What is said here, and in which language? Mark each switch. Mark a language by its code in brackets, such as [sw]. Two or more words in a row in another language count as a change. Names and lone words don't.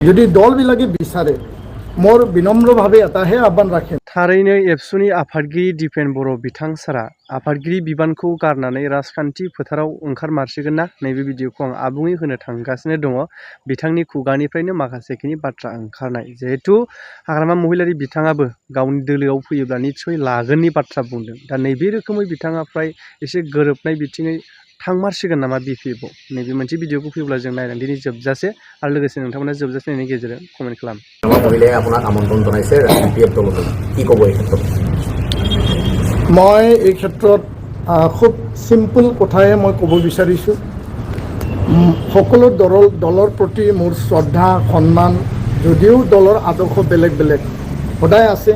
[as] যদি দলবিলাকে বিচাৰে মোৰ বিনম্ৰভাৱে এটাহে আহ্বান ৰাখিম। [brx] थारैनो एबसुनि आफादगिरि दिपेन बर' बिथां सारा आफादगिरि बिबानखौ गारनानै राजखान्थि फोथाराव ओंखारमारसिगोन ना? नैबे भिडिअखौ आं आबुङै होनो थांगासिनो दङ। बिथांनि खुगानिफ्रायनो माखासेखिनि बाथ्रा ओंखारनाय, जिहेथु हाग्रामा महिलारि बिथाङाबो गावनि दोलोआव फैयोब्ला निस्सय लागोननि बाथ्रा बुंदों। दा नैबे रोखोमै बिथाङा फ्राय एसे गोरोबनाय बिथिङै थांमारसिगोन नामा बिपिएफआव? नैबे मोनसे भिडिअखौ फैयोब्ला जों नायनानै दिनै जोबजासे आरो लोगोसे नोंथांमोना जोबजासे नायनायनि गेजेरजों कमेन्ट खालाम। [as] মহিলাই আপোনাক আমন্ত্ৰণ জনাইছে বিপিএফ দললৈ, কি ক'ব এই ক্ষেত্ৰত? মই এই ক্ষেত্ৰত খুব চিম্পল কথাহে মই ক'ব বিচাৰিছোঁ। সকলো দলৰ প্ৰতি মোৰ শ্ৰদ্ধা সন্মান, যদিও দলৰ আদৰ্শ বেলেগ বেলেগ সদায় আছে।